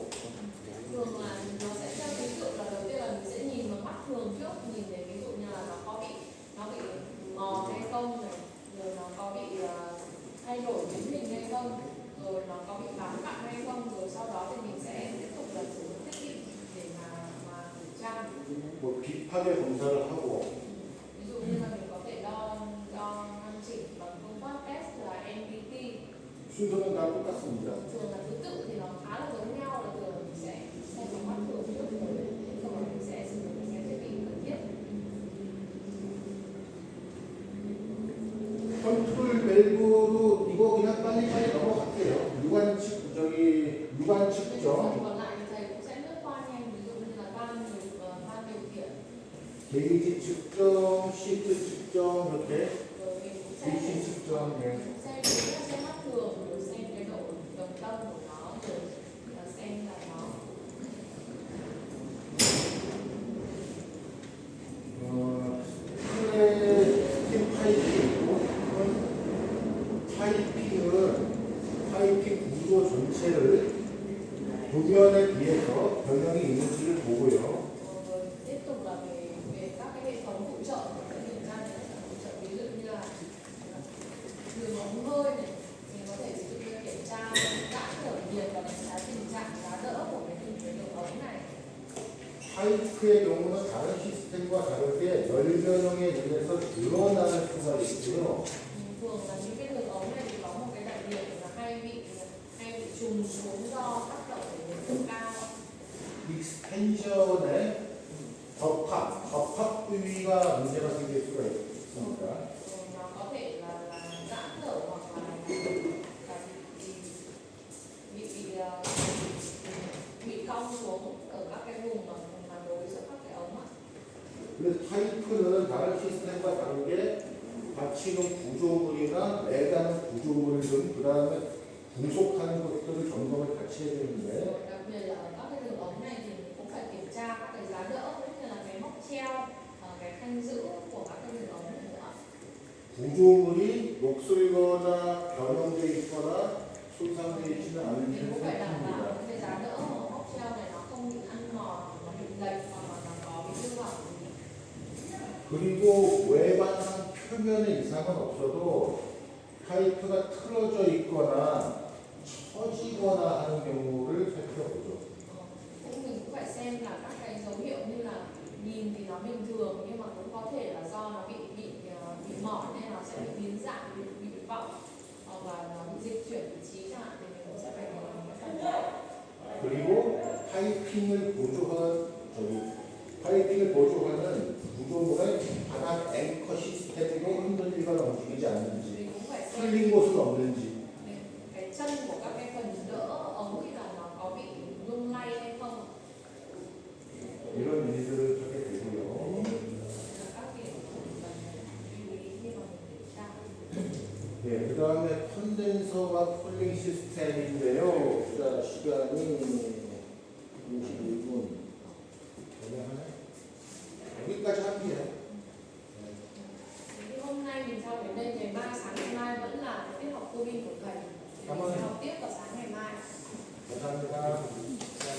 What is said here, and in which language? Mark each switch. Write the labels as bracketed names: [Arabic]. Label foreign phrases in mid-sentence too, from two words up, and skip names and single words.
[Vietnamese] thường là nó sẽ theo thứ tự là đầu tiên là mình sẽ nhìn bằng mắt thường trước, nhìn thấy ví dụ như là nó bị mò hay không này, rồi nó có bị thay đổi biến hình hay không, rồi nó có bị bám cặn hay không, rồi sau đó thì mình sẽ tiếp tục là sử dụng thiết bị để mà kiểm tra. [Korean] 뭐 비파괴 검사를 하고 [Vietnamese] Ví dụ như là mình có thể đo ngăn chỉnh bằng phương pháp test là NDT. [Korean] 순서는 다 똑같습니다. [Vietnamese] Thường là thứ tự thì nó khá là giống nhau, là thường mình sẽ xem bằng mắt thường trước rồi sau đó mình sẽ sử dụng cái thiết bị cần thiết. [Korean] 컨트롤 밸브도 이거 그냥 빨리빨리 넘어갈게요. 유관 측정 [Vietnamese] Còn lại thì thầy cũng sẽ lướt qua nhanh, ví dụ như là van điều khiển, [Korean] 게이지 측정, 시트 측정 이렇게 [Vietnamese] rồi mình cũng sẽ [Korean] DC 측정 예. [Vietnamese] xem mắt thường, rồi xem cái độ đồng tâm của nó, rồi xem là nó [Korean] 스팀 파이핑이고 파이핑 구조 전체를 도면에 비해서 변형이 있는지를 보고요. [Vietnamese] rồi tiếp tục là về các cái hệ thống phụ trợ của cái kiểm tra này, là phụ trợ ví dụ như là đường ống hơi này, mình có thể ví dụ như kiểm tra giãn thở nhiệt và đánh giá tình trạng giá đỡ của cái đường ống này. [Korean] 파이프의 경우는 다른 시스템과 다르게 열 변형에 의해서 늘어나는 수가 있고요. [Vietnamese] Thường là những cái đường ống này thì có một cái đặc điểm là hay bị trùng xuống do tác động của nhiệt độ cao. [Korean] 익스텐션의 접합 부위가 문제가 생길 수가 있습니다. [Vietnamese] Nó có thể là giãn thở hoặc là bị cong xuống ở các cái vùng mà đối giữa các cái ống ạ. [Korean] 그래서 파이프는 다른 시스템과 다르게 받치는 구조물이나 매다는 구조물 등 그 다음에 분속하는 것들을 점검을 같이 해야 되는데 [Vietnamese] Rồi đặc biệt là ở các cái đường ống này thì mình cũng phải kiểm tra các cái giá đỡ cũng như là cái móc treo, cái thanh giữ của các cái đường ống này nữa. [Korean] 구조물이 녹슬거나 변형되어 있거나 손상되어 있지는 [Vietnamese] Mình [Korean] 않은지를 [Vietnamese] cũng phải đảm bảo [Korean] 살펴봅니다. [Vietnamese] những cái giá đỡ mà móc treo này nó không bị ăn mòn, nó bị lệch hoặc là nó có bị hư hỏng gì. [Korean] 그리고 외관상 표면에 이상은 없어도 파이프가 틀어져 있거나 처지거나 하는 경우를 살펴보죠. [Vietnamese] Mình cũng phải xem là các cái dấu hiệu như là nhìn thì nó bình thường nhưng mà cũng có thể là do nó bị mỏi nên nó sẽ bị biến dạng, bị vọng hoặc là nó bị dịch chuyển vị trí chẳng hạn, thì mình cũng sẽ phải làm cái phần đó. [Korean] 그리고 파이핑을 보조하는 구조물의 바닥 앵커 시스템도 흔들리거나 움직이지 않는지 [Vietnamese] Mình cũng phải xem [Korean] 풀린 곳은 없는지 [Vietnamese] cái chân của các cái phần đỡ ống thì là nó có bị lung lay hay không. [Korean] 이런 일들을 하게 되고요. [Vietnamese] Là các điểm cần lưu ý khi mà mình kiểm tra. [Korean] 쿨링 시스템인데요. 자, 시간이 51분. 여기까지 할게요. [Vietnamese] Thì hôm nay mình cho đến đây, ngày mai sáng ngày mai vẫn là tiết học cô Vin của thầy. Thì mình sẽ học tiếp vào sáng ngày mai. [Korean] 감사합니다.